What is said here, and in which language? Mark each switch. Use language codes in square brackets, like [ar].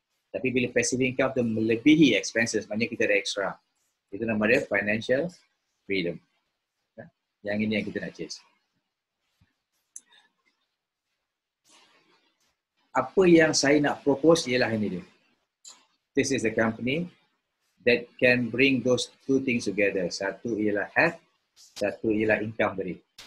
[ms] Tapi bila passive income tu melebihi expenses, maknanya kita ada extra. Itu nama dia financial freedom. Yang ini yang kita nak chase. Apa yang saya nak propose ialah ini dia. [en] This is a company that can bring those two things together. [ms] Satu ialah health, satu ialah income tadi.